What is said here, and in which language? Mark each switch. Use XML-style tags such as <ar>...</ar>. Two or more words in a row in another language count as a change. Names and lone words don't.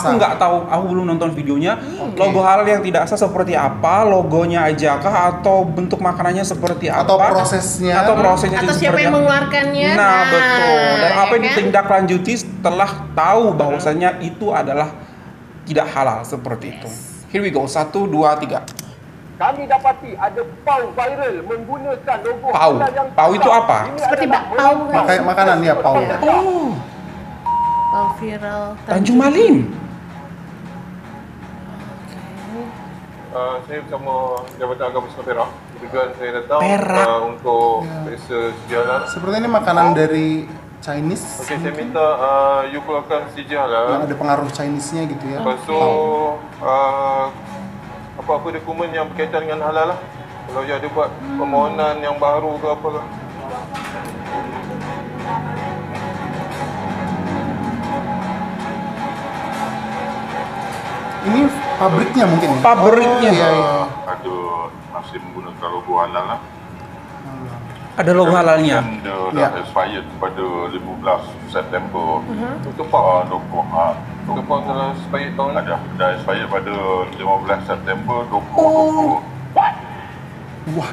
<id>Aku nggak tahu, aku belum nonton videonya. Logo halal yang tidak sah seperti apa? Logonya aja kah atau bentuk makanannya seperti apa? Atau prosesnya. Atau prosesnya Atau itu siapa seperti yang apa? mengeluarkannya? Nah, betul. Dan apa yang kan? ditindaklanjuti setelah tahu bahwasannya itu adalah tidak halal seperti itu.</id> <en>Here we go. 1, 2, 3.</en> <ms>Kami dapati ada pau viral menggunakan logo</ms> <id>Pau.</id> <ms>halal yang</ms> <id>Pau itu</id> <ms>tidak.</ms> <id>apa? Ini Seperti</id> <ms>adalah</ms> <id>bakpao,</id> <ms>melakukan</ms> <id>Kayak makanan ya, pau. Oh, Pau viral</id> <ms>Tanjung Malim. Saya bersama Jabatan Agama Islam Perak. Kebetulan saya datang Perak. untuk periksa sejarah.</ms> <id>Sepertinya ini makanan dari Chinese.</id> <ms>Okey, saya minta you keluarkan Yang sejarah.</ms> <id>ada pengaruh Chinese-nya gitu ya.</id> <ms>Lepas tu apa-apa dokumen yang berkaitan dengan halal lah. Kalau you ada buat permohonan yang baru ke apa ke.</ms> <id>Ini pabriknya mungkin ya? Pabriknya. Oh, iya, iya.</id> <ms>Ada masih menggunakan logo halal lah.</ms> <id>Ada logo halalnya.</id> <ms>Dan dia Ya. dah expired pada 15 September. Untuk pau. Logo Untuk pau dalam supaya tahun ni. dah expired pada 15 September 2020. Wah,</ms>